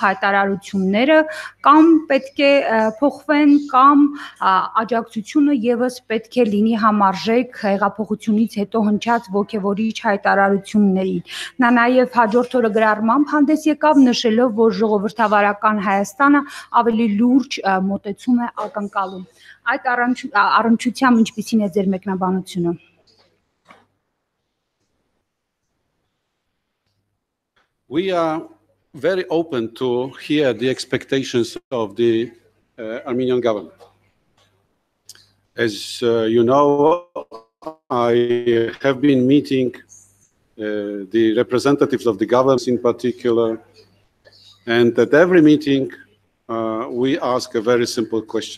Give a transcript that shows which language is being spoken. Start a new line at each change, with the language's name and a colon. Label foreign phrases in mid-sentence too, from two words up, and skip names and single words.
Armenian: հայտարարությունները կամ պետք է փոխվեն կամ աջակցությունը եւս պետք է լինի համարժեք հեղափոխությունից հետո հնչած ոգևորիչ հայտարարություններին։ Նա նաև հաջորդ օրը գրառմամբ հանդես եկավ նշելով, որ ժողովրդավարական Հայաստանը ավելի լուրջ մոտեցում է ակնկալում։ Այդ առնչությամբ ինչպիսին է ձեր մեկնաբանությունը։
English: We are very open to hear the expectations of the Armenian government. As you know, I have been meeting the representatives of the governments in particular, and at every meeting we ask a very simple question.